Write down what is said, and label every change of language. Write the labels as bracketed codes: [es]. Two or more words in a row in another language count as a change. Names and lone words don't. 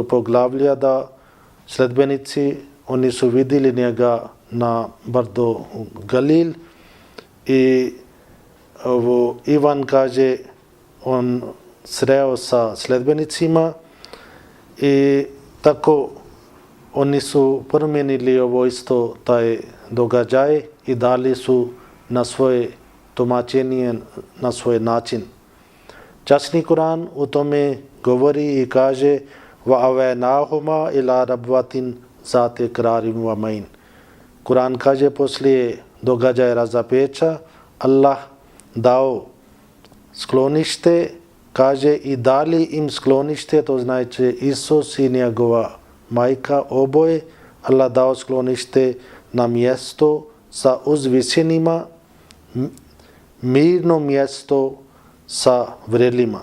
[bs] poglavlja da sledbenici, oni su vidjeli njega na brdo Galil i Ivan kaže on sreo sa sledbenicima i tako oni su promijenili ovo isto taj događaj i dali su na svoje tumačenje, na svoj način. Časni Kur'an u tome govori i kaže [ar] وَأَوَيْنَاهُمَا إِلَىٰ رَبْوَةٍ ذَاتِ قَرَارٍ وَمَعِينٍ. [bs] Kur'an kaže poslije događaja razapeća Allah dao sklonište, kaže i dali im sklonište, to znači Isus i njegova majka, oboje, Allah dao sklonište na mjesto sa uzvišenima, mirno mjesto sa vrelima.